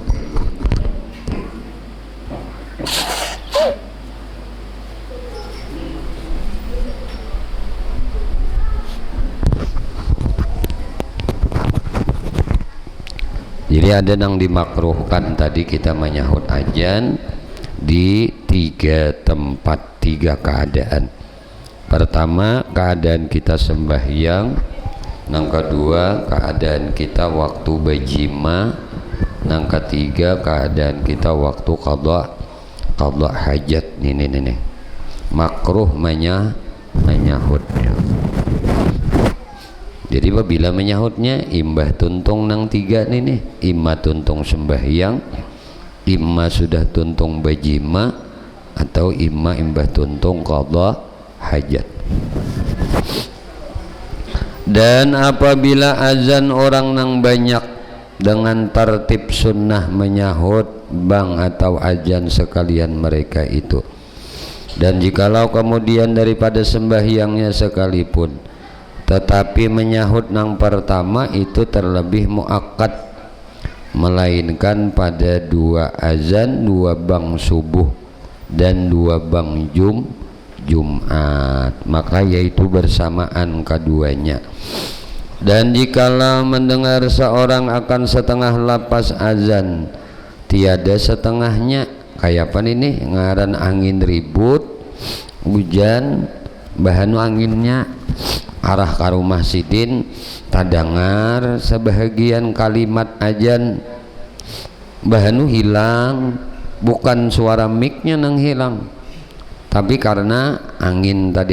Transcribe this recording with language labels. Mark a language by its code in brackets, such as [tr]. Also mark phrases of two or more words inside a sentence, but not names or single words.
[id] Jadi ada yang dimakruhkan tadi kita menyahut azan di 3 tempat, 3 keadaan. Pertama, keadaan kita sembahyang. Yang kedua, keadaan kita waktu bejima. Yang ketiga, keadaan kita waktu qadha hajat. Nih. Makruh menyahutnya. [bjn] Jadi apabila menyahutnya imbah tuntung nang 3 nih, imma tuntung sembahyang, imma sudah tuntung bajima, atau imma imbah tuntung qadha hajat. [id] Dan apabila azan orang nang banyak dengan tertib sunnah menyahut bang atau azan sekalian mereka itu. Dan jikalau kemudian daripada sembahyangnya sekalipun tetapi menyahut nang pertama itu terlebih muakkad, melainkan pada 2 azan, 2 bang subuh dan 2 bang Jumat, maka yaitu bersamaan keduanya. [bjn] Dan jikalau mendengar seorang akan setengah lapas azan tiada setengahnya, kayak apa ini ngaran angin ribut hujan bahanu anginnya arah ke rumah sidin tadangar sebahagian kalimat azan bahanu hilang, bukan suara mic-nya nang hilang tapi karena angin tadi.